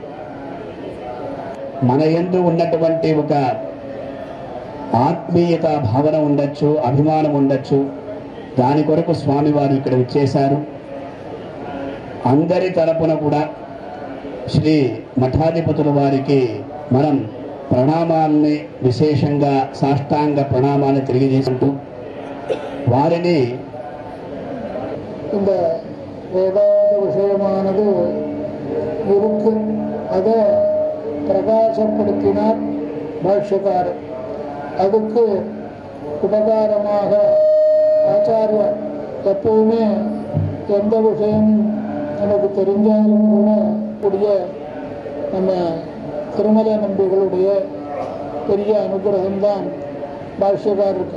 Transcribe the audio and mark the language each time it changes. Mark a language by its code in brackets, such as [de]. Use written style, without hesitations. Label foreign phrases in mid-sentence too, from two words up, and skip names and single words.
[te] మన యందు ఉన్నటువంటి ఒక ఆత్మీయత భావన ఉండొచ్చు, అభిమానం ఉండొచ్చు. దాని కొరకు స్వామివారు ఇక్కడ విచ్చేశారు. అందరి తరపున కూడా శ్రీ మఠాధిపతుల వారికి మనం ప్రణామాల్ని, విశేషంగా సాష్టాంగ ప్రణామాన్ని తెలియజేసుకుంటూ வாரினி [ta] இந்த வேதாந்த விஷயமானது இருக்கு. அதை பிரகாசப்படுத்தினார் பாஷ்யக்காரர். அதுக்கு உபகாரமாக ஆச்சாரியர் எப்பவுமே எந்த விஷயம் நமக்கு தெரிஞ்சாலும் கூட கூடிய நம்ம திருமல நம்பிகளுடைய பெரிய அனுகிரகம்தான் பாஷ்யக்காரருக்கு.